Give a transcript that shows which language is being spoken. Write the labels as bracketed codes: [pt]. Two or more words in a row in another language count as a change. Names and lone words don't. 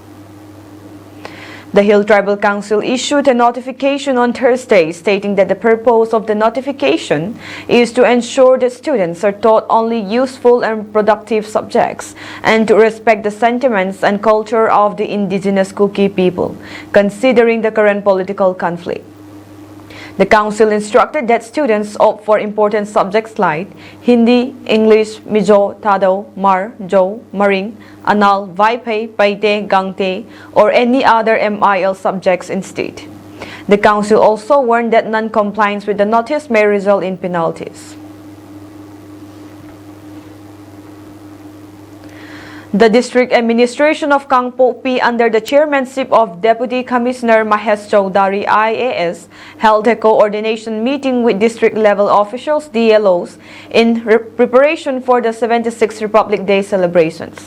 [en] The Hill Tribal Council issued a notification on Thursday stating that the purpose of the notification is to ensure that students are taught only useful and productive subjects and to respect the sentiments and culture of the indigenous Kuki people, considering the current political conflict. The council instructed that students opt for important subjects like Hindi, English, Mizo, Tado, Mar, Jo, Maring, Anal, Vaipei, Paite, Gangte, or any other MIL subjects instead. The council also warned that non-compliance with the notice may result in penalties. The district administration of Kangpo P under the chairmanship of Deputy Commissioner Mahesh Chowdhury IAS held a coordination meeting with district-level officials, DLOs, in preparation for the 76th Republic Day celebrations.